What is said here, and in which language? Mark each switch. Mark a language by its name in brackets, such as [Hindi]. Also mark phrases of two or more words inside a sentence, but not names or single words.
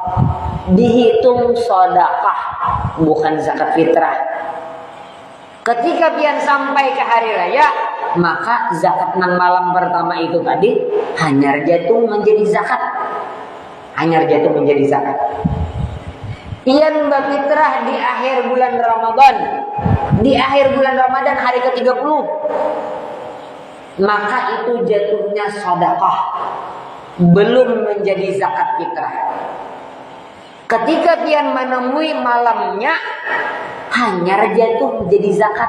[Indonesian] Dihitung sedekah, bukan zakat fitrah. Ketika pian sampai ke hari raya, maka zakat nang malam pertama itu tadi hanyar jatuh menjadi zakat. Hanyar jatuh menjadi zakat. Pian berfitrah di akhir bulan Ramadan. Di akhir bulan Ramadan hari ke-30. maka itu jatuhnya sedekah, belum menjadi zakat fitrah. Ketika pian menemui malamnya, hanya jatuh menjadi zakat.